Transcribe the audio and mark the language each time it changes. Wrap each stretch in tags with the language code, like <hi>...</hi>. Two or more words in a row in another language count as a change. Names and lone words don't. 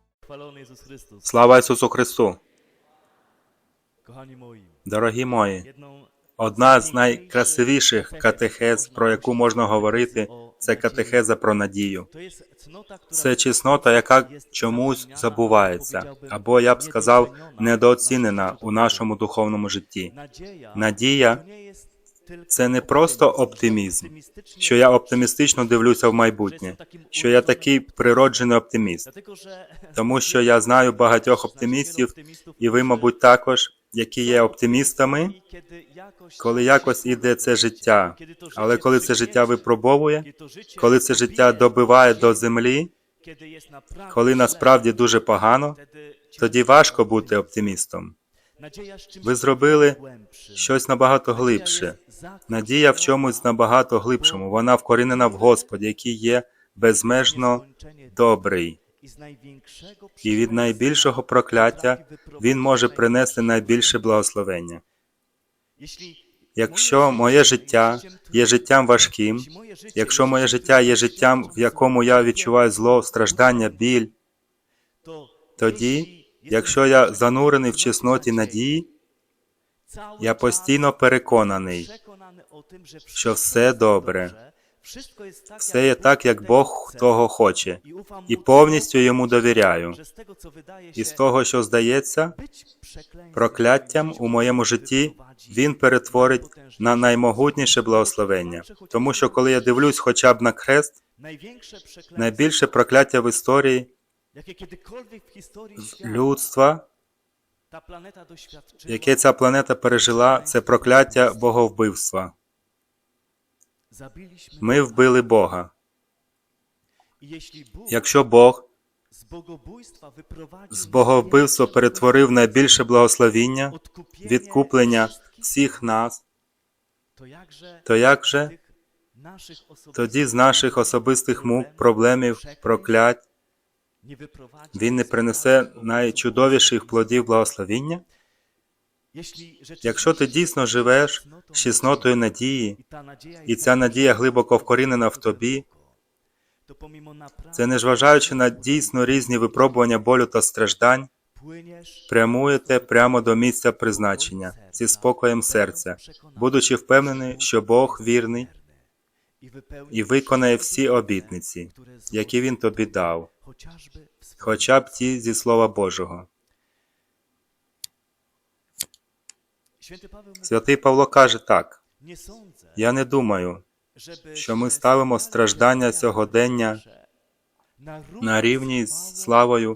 <uk>Слава Ісусу Христу!</uk> <pl>Kochani moi,</pl> <uk>Дорогі мої,</uk> <pl>jedną</pl> <uk>одна з найкрасивіших катехез, про яку можна говорити, це катехеза про надію.</uk> <pl>to jest cnota, która</pl> <uk>Це чеснота, яка чомусь забувається, або, я б сказав, недооцінена у нашому духовному житті.</uk> <pl>nadzieja</pl> <uk>Надія</uk> <pl>to nie jest tylko –</pl> <uk>це не просто оптимізм,</uk> <pl>optymistyczny,</pl> <uk>що я оптимістично дивлюся в майбутнє, що я такий природжений оптиміст.</uk> <pl>dlatego że</pl> <uk>Тому що я знаю багатьох оптимістів, і ви, мабуть, також, які є оптимістами,</uk> <pl>kiedy jakoś</pl> <uk>коли якось іде це життя. Але коли це життя випробовує,</uk> <pl>kiedy to życie</pl> <uk>коли це життя добиває до землі,</uk> <pl>kiedy jest naprawdę</pl> <uk>коли насправді дуже погано,</uk> <pl>wtedy</pl> <uk>тоді важко бути оптимістом.</uk> <pl>nadzieja z czymś</pl> <uk>Ви зробили</uk> <pl>głębszym.</pl> <uk>щось набагато глибше. Надія в чомусь набагато глибшому. Вона вкорінена в Господі, який є безмежно добрий.</uk> <pl>I z największego</pl> <uk>І від найбільшого прокляття Він може принести найбільше благословення.</uk> <pl>Jeśli</pl> <uk>Якщо моє життя є життям важким, якщо моє життя є життям, в якому я відчуваю зло, страждання, біль,</uk> <pl>to</pl> <uk>тоді, якщо я занурений в чесноті надії,</uk> <pl>cały</pl> <uk>я</uk> <pl>czas</pl> <uk>постійно переконаний,</uk> <pl>przekonany o tym, że</pl> <uk>що</uk> <pl>wszystko</pl> <uk>все</uk> <pl>jest</pl> <uk>добре,</uk> <pl>dobrze, wszystko jest tak,</pl> <uk>все</uk> <pl>jak</pl> <uk>є так, як Бог</uk> <pl>chce.</pl> <uk>того хоче,</uk> <pl>I ufam</pl> <uk>і</uk> <pl>mocno,</pl> <uk>повністю Йому довіряю.</uk> <pl>że z tego, co wydaje</pl> <uk>І з</uk> <pl>się</pl> <uk>того, що здається</uk> <pl>być przekleństwem,</pl> <uk>прокляттям у моєму житті, Він перетворить на наймогутніше благословення. Тому що коли я дивлюсь хоча б на хрест,</uk> <pl>największe przekleństwo,</pl> <uk>найбільше прокляття в історії</uk> <pl>jakie kiedykolwiek w historii świata</pl> <uk>людства,</uk> <pl>ta planeta doświadczyła,</pl> <uk>яке ця планета пережила, це прокляття боговбивства.</uk> <pl>zabiliśmy</pl> <uk>Ми вбили Бога.</uk> <pl>I jeśli Bóg</pl> <uk>Якщо Бог</uk> <pl>z bogobójstwa wyprowadził</pl> <uk>з боговбивства перетворив найбільше благословіння,</uk> <pl>odkupienie</pl> <uk>відкуплення</uk> <pl>wszystkich,</pl> <uk>всіх нас,</uk> <pl>to jakże</pl> <uk>то як же</uk> <pl>tych naszych osobistych</pl> <uk>тоді з наших особистих мук, проблемів, проклять</uk> <pl>nie wyprowadzi</pl> <uk>Він не принесе найчудовіших плодів благословіння?</uk> <pl>Jeśli</pl> <uk>Якщо ти дійсно живеш з чеснотою надії,</uk> <pl>i ta nadzieja</pl> <uk>і ця надія глибоко вкорінена в тобі,</uk> <pl>to pomimo naprawdę</pl> <uk>це незважаючи на дійсно різні випробування болю та страждань,</uk> <pl>płyniesz</pl> <uk>прямуєте прямо до місця призначення зі спокоєм серця, будучи впевнений, що Бог вірний</uk> <pl>i wypełnisz</pl> <uk>і виконає всі обітниці, які Він тобі дав,</uk> <pl>chociażby w swoim.</pl> <uk>хоча б ті зі Слова Божого.</uk> <pl>Święty Paweł mówi,</pl> <uk>Святий Павло каже так:</uk> <pl>nie sądzę,</pl> <uk>«Я не думаю,</uk> <pl>żeby</pl> <uk>що ми ставимо страждання сьогодення на рівні з славою,</uk>